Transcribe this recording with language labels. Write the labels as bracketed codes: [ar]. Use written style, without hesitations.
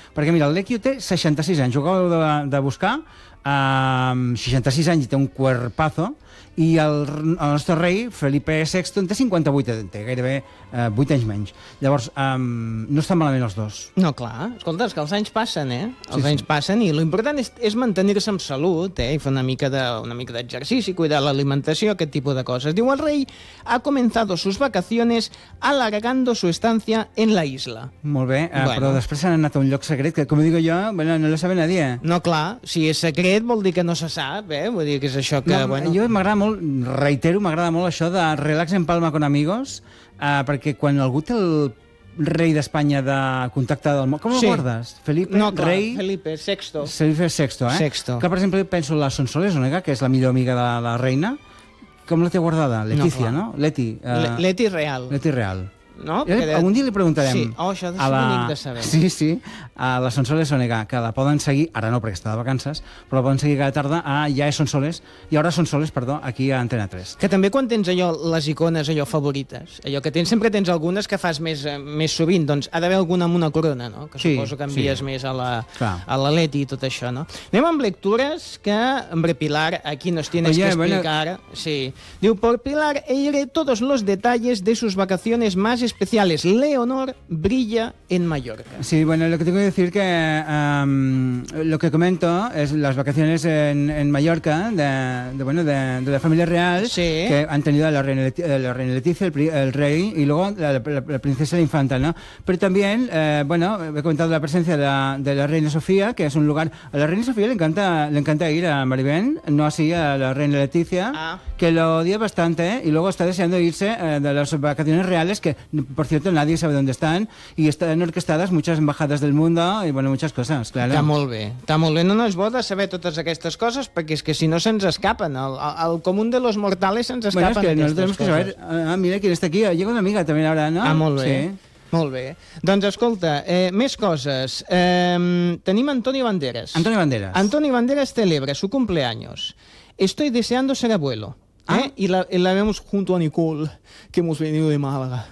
[ca] Perquè, mira, el Lekio té 66 anys, ho acabo de buscar, 66 anys i té un cuerpazo, i el nostre rei, Felipe VI, té 58, té gairebé 8 anys menys. Llavors, no estan malament els dos. No, clar. Escolta, és que els anys passen, eh? Els sí, anys sí. Passen, i l'important és mantenir-se amb salut, eh? I fer una mica d'exercici, cuidar l'alimentació, aquest tipus de coses. Diu, el rei ha començat [es] sus vacaciones alargando su estancia en la isla. [ca] Molt bé, bueno. Però després han anat a un lloc secret, que, com digo jo, bueno, [es] no lo sabe nadie. [ca] No, clar, si és secret vol dir que no se sap, eh? Vull dir que és això que... No, bueno... Jo m'agrada molt això de [es] relax en Palma con amigos, [ca] perquè quan algú té el rei d'Espanya de contacte del món... Com sí. Ho guardes? Felipe, no, clar, rei... Felipe VI. Felipe VI, eh? VI. Clar, per exemple, penso la Sonsoles Onega, que és la millor amiga de la reina. Com la té guardada? Letícia, no? Leti. Leti Real. Leti Real. No? Perquè... Algun dia li preguntarem... Sí, oh, això ha de ser bonic de saber. Sí, sí, a la Sonsoles Onega, que la poden seguir, ara no, perquè està de vacances, però la poden seguir cada tarda, hi haurà Sonsoles, aquí a Antena 3. Que també quan tens allò, les icones allò favorites, allò que tens, sempre tens algunes que fas més sovint, doncs ha d'haver alguna amb una corona, no? Que sí, suposo que envies sí. Més a la Leti i tot això, no? Anem amb lectures que, hombre, Pilar, [es] aquí nos tienes oye, que explicar. Bueno... [ca] Sí. [es] Diu, por Pilar, eire todos los detalles de sus vacaciones más especiales. Leonor brilla en Mallorca. Sí, bueno, lo que tengo que decir que lo que comento es las vacaciones en Mallorca de la familia real, sí. Que han tenido a la reina Letizia, el rey, y luego la princesa la infanta, ¿no? Pero también, he comentado la presencia de la reina Sofía, que es un lugar... A la reina Sofía le encanta ir a Maribén, no así a la reina Letizia, que lo odia bastante, y luego está deseando irse de las vacaciones reales, que por cierto, nadie sabe dónde están, y están orquestadas muchas embajadas del mundo, y bueno, muchas cosas, claro. Está muy bien. [ca] No, no, es bo de saber totes aquestes coses, perquè és que si no se'ns escapen, al comú [es] de los mortales [ca] se'ns escapen coses. [es] Bueno, es que no tenemos que saber, mira quién está aquí, llega una amiga también ahora, ¿no? [ca] Molt bé. Doncs escolta, més coses. Tenim Antonio Banderas [es] celebra su cumpleaños. Estoy deseando ser abuelo. Ah. [ca] I [es] la vemos junto a Nicole, que hemos venido de Málaga.